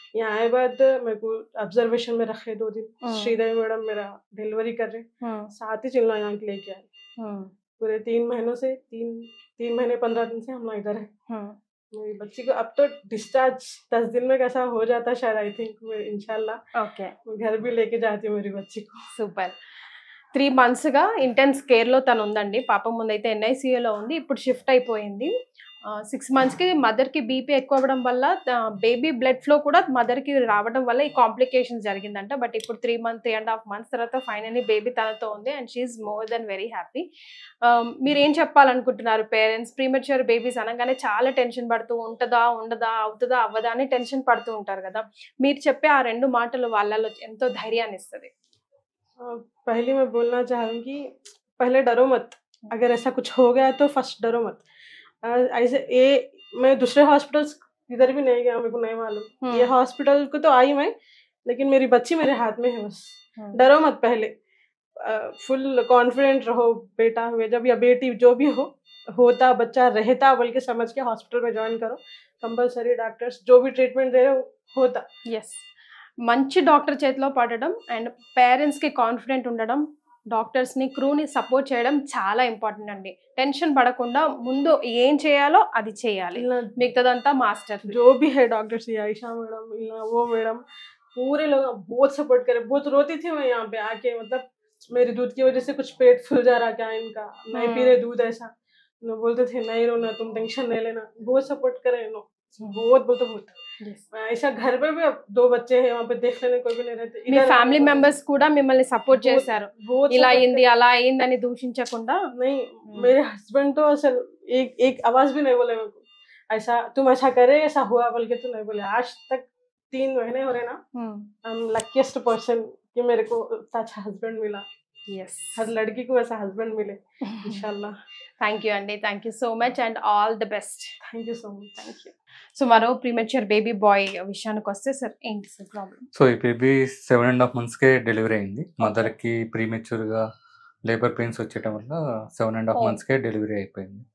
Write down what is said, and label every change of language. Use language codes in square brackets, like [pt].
[hi] यहाँ आए बाद मेरे को ऑब्जर्वेशन में रखे 2 दिन. श्रीदेवी मैडम मेरा डिलीवरी कर रहे, साथ ही चिल्ला यहाँ लेके आए. पूरे 3 महीनों से 3 महीने 15 दिन से हम लोग इधर है. मेरी बच्ची को अब तो डिस्चार्ज 10 दिन में कैसा हो जाता शायद, [en] I think [hi] इंशाल्लाह. ఓకే, घर भी लेके जाती हूँ मेरी बच्ची को. [en] Super. [te] 3 months గా ఇంటెన్స్ కేర్ లో తను ఉందండి. పాప ముందైతే NICUలో ఉంది, ఇప్పుడు షిఫ్ట్ అయిపోయింది. 6 months కి మదర్ కి బీపీ ఎక్కువ అవ్వడం వల్ల బేబీ బ్లడ్ ఫ్లో కూడా మదర్ కి రావడం వల్ల ఈ కాంప్లికేషన్స్ జరిగిందంట. బట్ ఇప్పుడు 3.5 months తర్వాత ఫైనల్లీ బేబీ తనతో ఉంది and she's more than very happy. మీరు ఏం చెప్పాలనుకుంటున్నారు పేరెంట్స్? ప్రీమెచ్యూర్ బేబీస్ అనగానే చాలా టెన్షన్ పడుతూ ఉంటుందా ఉండదా, అవుతుందా అవ్వదా అని టెన్షన్ పడుతూ ఉంటారు కదా. మీరు చెప్పే ఆ 2 మాటలు వాళ్ళలో ఎంతో ధైర్యాన్ని ఇస్తుంది. [hi] पहले मैं बोलना चाहूँगी, पहले डरो मत. अगर ऐसा कुछ हो गया तो फर्स्ट डरो मत. ऐसे मैं दूसरे हॉस्पिटल्स इधर भी नहीं गया, मेरे को नहीं मालूम. ये हॉस्पिटल को तो आई मैं, लेकिन मेरी बच्ची मेरे हाथ में है बस. डरो मत. पहले फुल कॉन्फिडेंट रहो, बेटा हुए जब या बेटी जो भी होता बच्चा रहता बोल के समझ के हॉस्पिटल में ज्वाइन करो. कंपल्सरी डॉक्टर्स जो भी ट्रीटमेंट दे रहे होता. [te] ఎస్, మంచి డాక్టర్ చేతిలో పడడం అండ్ పేరెంట్స్ కి కాన్ఫిడెంట్ ఉండడం, డాక్టర్స్ ని క్రూని సపోర్ట్ చేయడం చాలా ఇంపార్టెంట్ అండి. టెన్షన్ పడకుండా ముందు ఏం చేయాలో అది చేయాలి, మిగతాదంతా మాస్టర్. [hi] जो भी है डॉक्टर्स, आयशा मैडम, वो मैडम, पूरे लोग बहुत सपोर्ट करे. बहुत रोती थी मैं यहाँ पे आके, मतलब मेरी दूध की वजह से कुछ पेट फूल जा रहा क्या इनका, नहीं पी रहे दूध ऐसा. बोलते थे नहीं रोना, तुम टेंशन नहीं लेना. बहुत सपोर्ट करे नो, बहुत. ऐसा घर पे भी अब 2 बच्चे हैं, वहाँ पे देख लेने कोई भी नहीं रहते. [te] మీ ఫ్యామిలీ మెంబర్స్ కూడా మిమ్మల్ని సపోర్ట్ చేశారు, ఇలా అయింది అలా అయిందని దూషించకుండా. [hi] नहीं, मेरे हस्बैंड तो असल एक आवाज भी नहीं बोले मेरे को, ऐसा तुम ऐसा करे ऐसा हुआ बोल के तो नहीं बोले. आज तक 3 महीने हो रहे ना. [en] I am luckiest person [hi] कि मेरे को अच्छा हस्बैंड मिला. ఎస్, हर लड़की को ऐसा हस्बैंड मिले इंशाल्लाह. [en] Thank you అండి, thank you so much and all the best. Thank you so much. Thank you. [te] So మరో ప్రీమెచ్యూర్ బేబీ బాయ్ విషయానికి వస్తే సార్ ఏంటి సార్ ప్రాబ్లం? సో ఈ బేబీ 7.5 monthsకే డెలివరీ అయింది. మదర్కి ప్రీమెచ్యూర్గా లేబర్ పెయిన్స్ వచ్చేయడం వల్ల 7.5 monthsకే డెలివరీ అయిపోయింది.